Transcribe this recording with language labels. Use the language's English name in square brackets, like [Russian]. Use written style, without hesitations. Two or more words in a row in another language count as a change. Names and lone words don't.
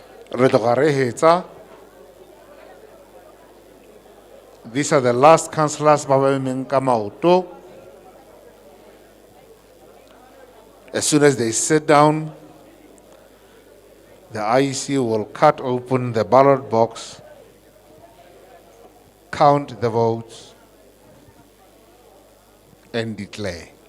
[Northern Sotho] Re tloga re hetsa. [English] These are the last councillors [Northern Sotho] ba ba emeng ka maoto. [English] As soon as they sit down, the IEC will cut open the ballot box, count the votes, and declare.